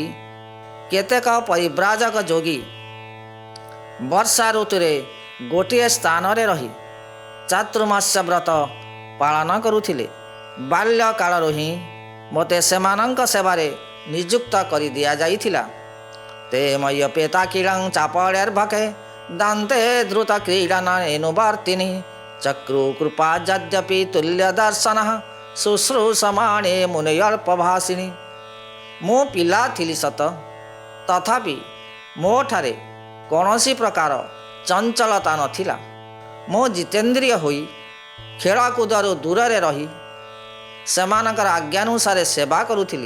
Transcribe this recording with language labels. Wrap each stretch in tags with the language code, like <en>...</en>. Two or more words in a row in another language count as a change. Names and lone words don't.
<or>କେତେକ ପରିବ୍ରାଜକ ଯୋଗୀ ବର୍ଷା ଋତୁରେ ଗୋଟିଏ ସ୍ଥାନରେ ରହି ଚାତୁର୍ମାସ୍ୟ ବ୍ରତ ପାଳନ କରୁଥିଲେ। ବାଲ୍ୟକାଳରୁ ହିଁ ମୋତେ ସେମାନଙ୍କ ସେବାରେ ନିଯୁକ୍ତ କରି ଦିଆଯାଇଥିଲା।</or> <sa>ते मय्यपेताकिलं चापळैर्भके दान्ते द्रुतक्रीडनेनुवर्तिनि चक्रु कृपा यद्यपि तुल्यदर्शनः शुश्रूषमाणे मुनयल्पभाषिणी।</sa> <or>ମୁଁ ପିଲା ଥିଲି ସତ, ତଥାପି ମୋ ଠାରେ କୌଣସି ପ୍ରକାର ଚଞ୍ଚଳତା ନଥିଲା। ମୁଁ ଜିତେନ୍ଦ୍ରିୟ ହୋଇ ଖେଳକୁଦରୁ ଦୂରରେ ରହି ସେମାନଙ୍କର ଆଜ୍ଞାନୁସାରେ ସେବା କରୁଥିଲି।</or>